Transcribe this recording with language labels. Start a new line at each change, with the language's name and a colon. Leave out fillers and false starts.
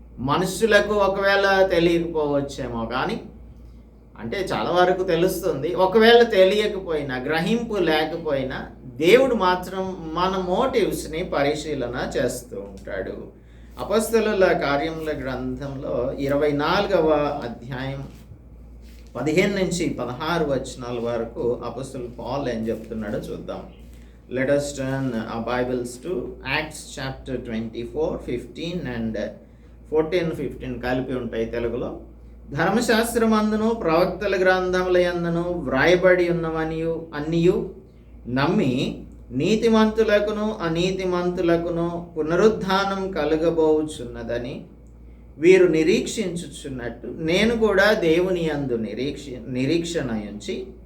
Telugu: మనుషులకు ఒకవేళ తెలియకపోవచ్చేమో కానీ, అంటే చాలా వరకు తెలుస్తుంది, ఒకవేళ తెలియకపోయినా, గ్రహింపు లేకపోయినా దేవుడు మాత్రం మన మోటివ్స్ని పరిశీలన చేస్తూ ఉంటాడు. అపొస్తలుల కార్యముల గ్రంథంలో 24వ అధ్యాయం 15 నుంచి 16 వచనాల వరకు అపొస్తలుడు పాల్ ఏం చెప్తున్నాడో చూద్దాం.
English: Let us turn our Bibles to Acts chapter 24, 15 and 14, 15
Telugu: కలిపి ఉంటాయి తెలుగులో. ధర్మశాస్త్రమందును ప్రవక్తల గ్రంథముల యందును వ్రాయబడి ఉన్నవనియు అన్నియు నమ్మి నీతిమంతులకును అనీతిమంతులకును పునరుద్ధానం కలుగబోచున్నదని వీరు నిరీక్షించుచున్నట్టు నేను కూడా దేవుని యందు నిరీక్షణ ఉంచి,